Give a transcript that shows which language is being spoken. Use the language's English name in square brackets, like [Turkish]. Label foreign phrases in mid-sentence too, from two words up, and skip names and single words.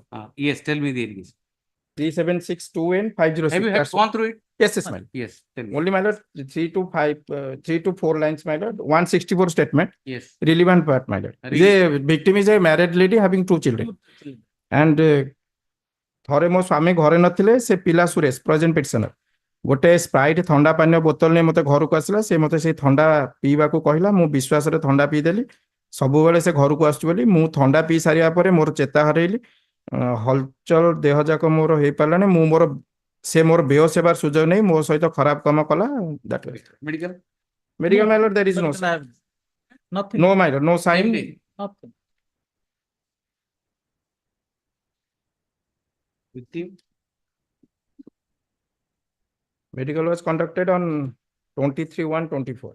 [English] Yes, tell me the allegation. 3762 and 506. Have you That's gone through it? Yes, yes, my lord. Yes, tell me. Only, my lord, 3 to 4 lines, my lord. 164 statement. Yes. Relevant part, my lord. The victim is a married lady having 2 children. [Odia] And ଥରେ ମୋ ସ୍ୱାମୀ ଘରେ ନଥିଲେ, ସେ ପିଲା ସୁରେଶ [English] present petitioner [Odia] ଗୋଟେ ସ୍ପ୍ରାଇଟ୍ ଥଣ୍ଡା ପାନୀୟ ବୋତଲ ନେଇ ମତେ ଘରକୁ ଆସିଲା। ସେ ମତେ ସେଇ ଥଣ୍ଡା ପିଇବାକୁ କହିଲା। ମୁଁ ବିଶ୍ୱାସରେ ଥଣ୍ଡା ପିଇଦେଲି। ସବୁବେଳେ ସେ ଘରକୁ ଆସୁଛି ବୋଲି ମୁଁ ଥଣ୍ଡା ପିଇ ସାରିବା ପରେ ମୋର ଚେତା ହରେଇଲି। ହଲଚଲ ଦେହ ଯାକ ମୋର ହେଇପାରିଲାନି। ମୁଁ ସେ ମୋର ବେହୋସ ହେବାର ସୁଯୋଗ ନେଇ ମୋ ସହିତ ଖରାପ କାମ କଲା। [English] Medical? Medical, my lord, there is no Nothing. No, my lord, no sign. Nothing. Victim? Medical was conducted on 23/1/24.